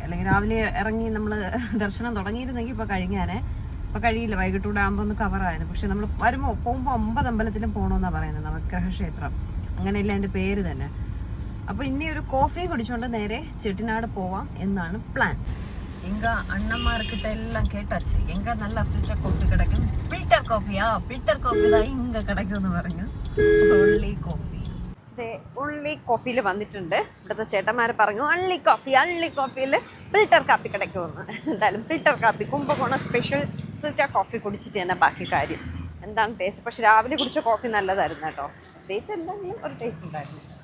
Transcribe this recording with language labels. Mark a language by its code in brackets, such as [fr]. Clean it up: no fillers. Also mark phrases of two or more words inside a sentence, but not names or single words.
[ml] അല്ലെങ്കിൽ രാവിലെ ഇറങ്ങി നമ്മൾ ദർശനം തുടങ്ങിയിരുന്നെങ്കിൽ ഇപ്പോൾ കഴിഞ്ഞാനേ. ഇപ്പോൾ കഴിയില്ല, വൈകിട്ടൂടെ ആകുമ്പോൾ ഒന്ന് കവറായിരുന്നു. പക്ഷെ നമ്മൾ പോകുമ്പോൾ 9 അമ്പലത്തിലും പോകണമെന്നാണ് പറയുന്നത്. നവഗ്രഹ ക്ഷേത്രം അങ്ങനെയല്ല എൻ്റെ പേര് തന്നെ. അപ്പോൾ ഇനി ഒരു കോഫി കുടിച്ചുകൊണ്ട് നേരെ ചെട്ടിനാട് പോവാം എന്നാണ് പ്ലാൻ. [ta] எங்க அண்ணன்மார்கிட்ட எல்லாம் கேட்டாச்சு, எங்க நல்லா ஃபில்டர் காஃபி கிடைக்கும். ஃபில்டர் காஃபி தான் இங்க கிடைக்கும்னு പറഞ്ഞു. [ml] ഉള്ളി കോഫി, ഉള്ളി കോഫിയിൽ വന്നിട്ടുണ്ട്. ഇവിടുത്തെ ചേട്ടന്മാർ പറഞ്ഞു അള്ളി കോഫിയിൽ ഫിൽറ്റർ കാപ്പി കിടക്കുമെന്ന്. എന്തായാലും ഫിൽറ്റർ കാപ്പി, കുംഭകോണം സ്പെഷ്യൽ ഫിൽറ്റർ കോഫി കുടിച്ചിട്ട് തന്നെ ബാക്കി കാര്യം. എന്താണ് ടേസ്റ്റ്? പക്ഷെ രാവിലെ കുടിച്ച കോഫി നല്ലതായിരുന്നു കേട്ടോ. പ്രത്യേകിച്ച് എന്തെങ്കിലും ഒരു ടേസ്റ്റ് ഉണ്ടായിരുന്നു.